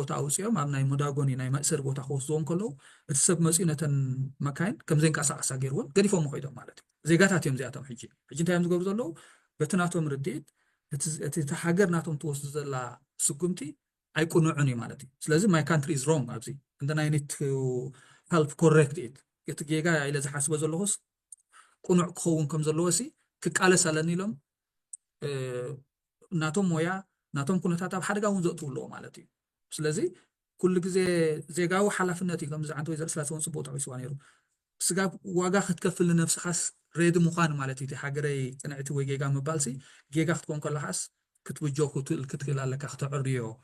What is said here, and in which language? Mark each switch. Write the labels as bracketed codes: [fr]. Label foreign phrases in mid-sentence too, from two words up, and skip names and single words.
[ti] ቦታ ኣውጽዮም ኣብ ናይ መዳጎኒ ናይ ማእሰር ቦታ ክወስድዎም ከለው እቲ ሰብ መጽዩ ነተን መካይን ከም ዘንቀሳቀሳ ገይርዎም ገዲፎም ኮይዶም ማለት እዩ ዜጋታት እዮም ዚኣቶም ሕጂ እንታይ እዮም ዝገብሩ ዘለዉ በትናቶም ርድኢት እቲ ሃገር ናቶም ትወስዱ ዘላ ስጉምቲ ኣይቁንዑን እዩ ማለት እዩ ስለዚ [en] my country is wrong [ti] ኣብዚ [en] and then I need to help correct it [ti] እቲ ጌጋ ኢለ ዝሓስበ ዘለኹስ ቁኑዕ ክኸውን ከም ዘለዎሲ ክቃለስ ኣለኒ ኢሎም ናቶም ሞያ ናቶም ኩነታት ኣብ ሓደጋ እውን ዘእትው ኣለዎ ማለት እዩ ስለዚ ኩሉ ግዜ ዜጋዊ ሓላፍነት እዩ ከምዚ ዓንተ ወይዘር ስላሴ እውን ፅቡቅ ተቂስዋ ነይሩ ስጋ ዋጋ ክትከፍል ንነፍስኻስ ሬዲ ምዃን ማለት እዩ ሃገረይ ፅንዕቲ ወይ ጌጋ ምባልሲ ጌጋ ክትኮን ከለኻስ ክትብጆ ክትክእል ኣለካ ክትዕርዮ